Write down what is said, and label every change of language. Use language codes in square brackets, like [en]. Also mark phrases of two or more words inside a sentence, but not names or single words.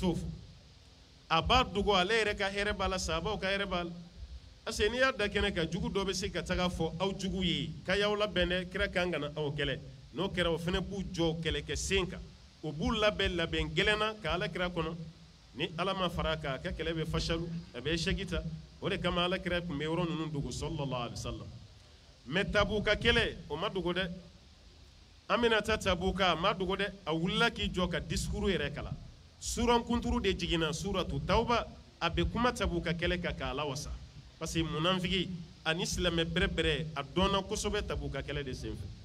[bm] t'o fɔ a b'a dogo ale yɛrɛ ka hɛrɛ b'a la sahabaw ka hɛrɛ b'a la parce que n'i y'a da kɛnɛ kan jugu dɔ bɛ se ka taga fɔ aw jugu ye k'a y'aw labɛn dɛ kira kan ka na aw kɛlɛ n'o kɛra o fana b'u jɔ kɛlɛkɛ sen kan o b'u labɛn gɛlɛn na ka ala kira kɔnɔ ni ala ma fara a kan a ka kɛlɛ bɛ fashalu a bɛ échec ta o de kama ala kira tun bɛ yɔrɔ ninnu dogo [ar] صلى الله عليه وسلم [bm] mais Tabuka kɛlɛ o ma dogo dɛ an bɛna taa Tabuka a ma dogo dɛ a wulila k'i jɔ ka discours yɛrɛ kalan suran kunturu de jiginna [ar] سورة التوبة [bm] a bɛ kuma Tabuka kɛlɛ kan k'a lawasa parce que munafiki ani silamɛ bɛrɛbɛrɛ a dɔnna kosɛbɛ Tabuka kɛlɛ de senfɛ